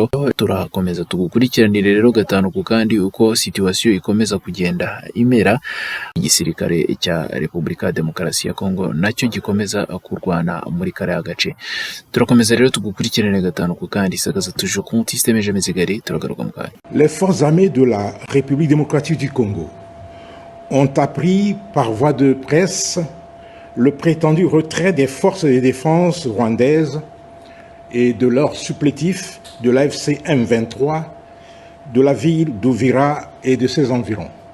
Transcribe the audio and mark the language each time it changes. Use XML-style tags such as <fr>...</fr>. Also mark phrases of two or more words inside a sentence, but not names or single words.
<rw>Turakomeza tugukurikiranire rero gatanu ku kandi uko situation ikomeza kugenda imera. Igisirikare cya Repubulika ya Demokarasi ya Kongo nacyo gikomeza kurwana muri kariya gace. Turakomeza rero tugukurikiranire gatanu ku kandi. Sakaza tuje konti</rw> <fr>systeme jamais égalé.</fr> <rw>Turagaruka mu kanya.</rw> <fr>Les forces armées de la République démocratique du Congo ont appris par voie de presse le prétendu retrait des forces de défense rwandaises et de leurs supplétifs de l'AFC M23 de la ville d'Uvira et de ses environs.</fr>